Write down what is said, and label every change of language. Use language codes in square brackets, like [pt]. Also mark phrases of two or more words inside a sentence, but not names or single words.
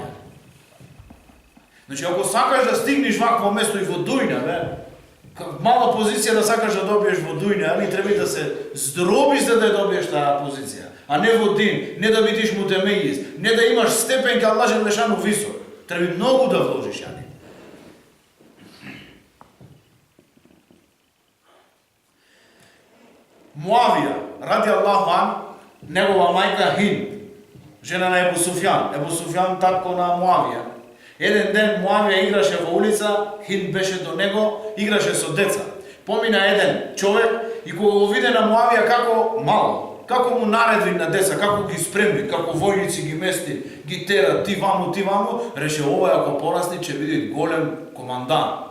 [mk] Значи, ако сакаш да стигнеш вакво место и во дујна, мала позиција да сакаш да добиеш во дујна, али треба да се здробиш за да добиеш таа позиција, а не во дин, не да бидеш мутемејис, не да имаш степен ка Аллах Желешану висок. Треба многу да вложиш, али. Муавија, [ar] رضي الله عن, [mk] негова мајка Хинд, жена на Ебу Суфјан. Ебу Суфјан татко на Муавија. Еден ден Муавија играше во улица, Хинд беше до него, играше со деца. Помина еден човек и кога го виде на Муавија како мало, како му наредви на деца, како ги спремни, како војници ги мести, ги тера ти ваму, реше овој ако порасти ќе биде голем командант.